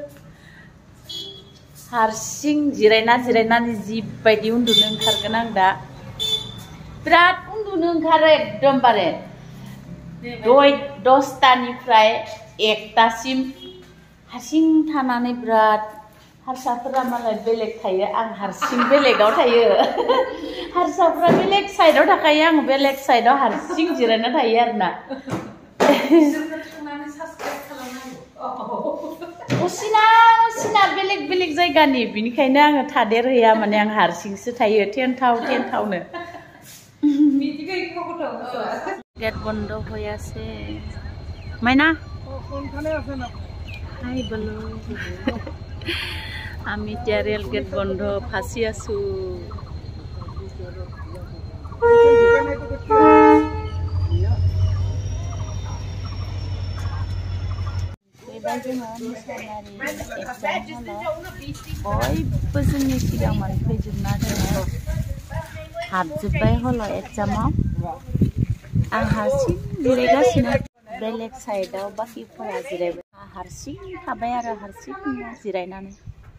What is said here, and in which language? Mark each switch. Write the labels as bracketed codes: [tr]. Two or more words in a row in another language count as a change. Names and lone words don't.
[brx] हारसिं जिरायनानै जिबायदि उन्दुनो ओंखारगोन आं दा बिराद उन्दुनो ओंखारो एकदमबारे 10टानिफ्राय 1टासिम हारसिं थानानै बिराद हारसाफोरा मालाय बेलेग थायो आं हारसिं बेलेगाव थायो हारसाफ्रा बेलेग साइडआव थाखायो आं बेलेग साइडआव हारसिं जिरायना थायो आरोना असिना बेलेग जायगानि बिनिखायनो आङो थादेरहैया माने आं हारसिंसो थायो टेन्टावनो [as] गेट बंद হৈ আছে মাইনা হাই বলো আমি এতিয়া ৰেল গেট বন্ধ ফাঁচি আছো [brx] बयबो जोंनि सिगां मोनफैजोबना दङ हाबजोब्बाय हलाव एग्जामाव आं हारसिं जिरायगासिनो बेलेग साइडआव बाखिफोरा जिरायबाय हारसिं थाबाय आरो हारसिं जिरायनानै